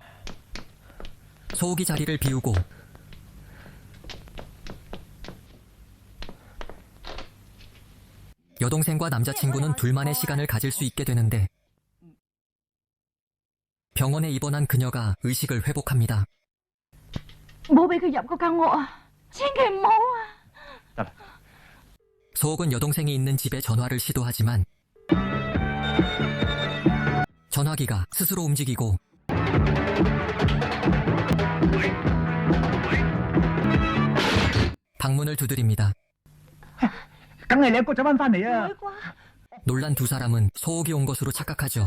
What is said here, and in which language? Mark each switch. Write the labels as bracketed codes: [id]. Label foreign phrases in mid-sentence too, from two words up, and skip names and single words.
[ko] 소옥이 자리를 비우고 여동생과 남자친구는 둘만의 시간을 가질 수 있게 되는데 병원에 입원한 그녀가 의식을 회복합니다. [yue] 唔好俾佢入嗰間屋啊！千祈唔好啊！ [ko] 소옥은 여동생이 있는 집에 전화를 시도하지만 전화기가 스스로 움직이고 방문을 두드립니다. [yue] 梗係你阿哥走翻翻嚟啊！ [ko] 놀란 두 사람은 소옥이 온 것으로 착각하죠.